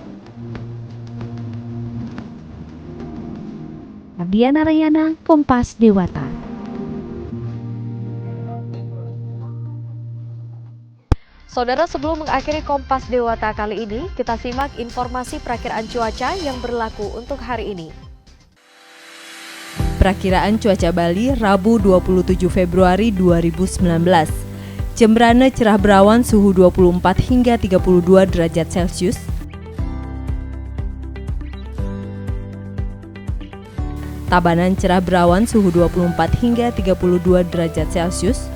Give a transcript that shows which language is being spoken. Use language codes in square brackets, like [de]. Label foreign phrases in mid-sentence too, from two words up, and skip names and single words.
[id] Ardiana Rayana, Kompas Dewata. Saudara, sebelum mengakhiri Kompas Dewata kali ini, kita simak informasi perakiraan cuaca yang berlaku untuk hari ini. Perakiraan cuaca Bali Rabu 27 Februari 2019. Jembrana cerah berawan suhu 24 hingga 32 derajat Celcius. Tabanan cerah berawan suhu 24 hingga 32 derajat Celcius.